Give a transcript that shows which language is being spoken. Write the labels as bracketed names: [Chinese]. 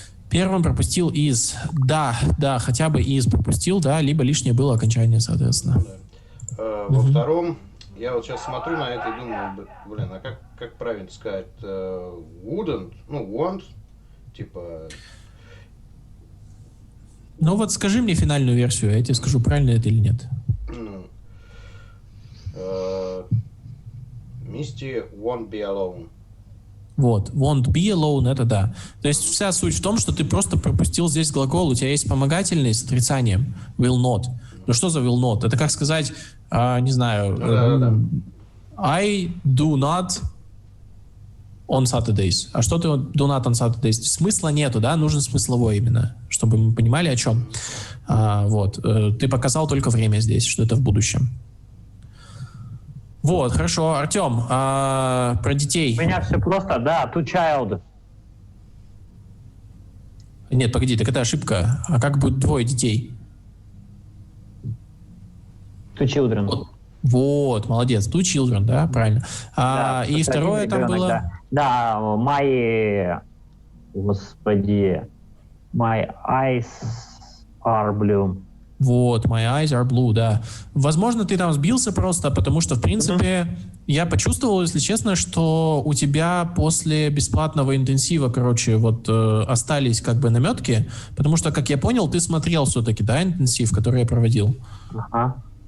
[Russian] Первым пропустил из. Да, хотя бы из пропустил, да, либо лишнее было окончание, соответственно. Во втором, я вот сейчас смотрю на это и думаю, блин, а как правильно сказать? [English] Wouldn't, want, [Russian] типа... Ну вот скажи мне финальную версию, я тебе скажу, правильно это или нет. [English] Misty won't be alone. [Russian] Вот, [English] won't be alone, [Russian] это да. То есть вся суть в том, что ты просто пропустил здесь глагол, у тебя есть вспомогательный с отрицанием, [English] will not. [Russian] Ну что за will not? Это как сказать, не знаю, [English] I do not on Saturdays. [Russian] А что ты [English] do not on Saturdays? [Russian] Смысла нету, да? Нужен смысловой именно, чтобы мы понимали, о чем. Вот. Ты показал только время здесь, что это в будущем. Вот, хорошо. Артем, про детей. У меня все просто, да, [English] to child. [Russian] Нет, погоди, так это ошибка. А как будет двое детей? [English] Two children. [Russian] Вот, молодец. [English] Two children, [Russian] да, правильно. Да, И второе там ребенок, было... Да, господи, [English] my eyes are blue. [Russian] Вот, [English] my eyes are blue, [Russian] да. Возможно, ты там сбился просто, потому что, в принципе, я почувствовал, если честно, что у тебя после бесплатного интенсива, короче, вот остались как бы наметки, потому что, как я понял, ты смотрел все-таки, да, интенсив, который я проводил? Ага.